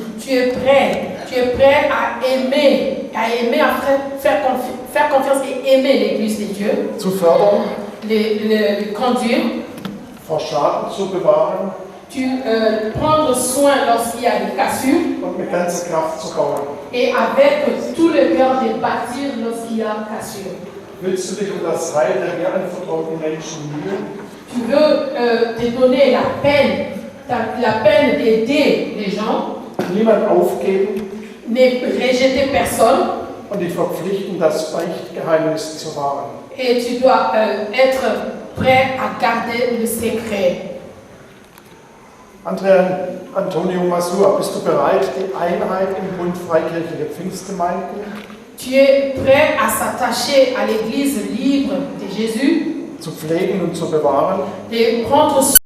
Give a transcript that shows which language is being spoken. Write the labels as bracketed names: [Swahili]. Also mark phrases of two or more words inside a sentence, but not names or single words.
[French] Tu es prêt à aimer, faire confiance et aimer l'Église de Dieu, [German] Zu fördern, [French] le conduire, [German] vor Schaden zu bewahren [French] prendre soin lorsqu'il y a des cassures [German] und mit ganzer Kraft zu bauen? [French] et avec tout le cœur de bâtir lorsqu'il y a cassure. [German] Willst du dich um das Heil der dir anvertrauten Menschen mühen? [French] Tu veux te donner la peine d'aider les gens, [German] Niemand aufgeben [French] ne rejeter personne, [German] und dich verpflichten, das Beichtgeheimnis zu wahren. [French] et tu dois être prêt à garder le secret. [German] Antonio Masur, bist du bereit, die Einheit im Bund Freikirchliche Pfingstgemeinden [French] Tu es prêt à s'attacher à l'Église libre de Jésus, [German] zu pflegen und zu bewahren? [French] de prendre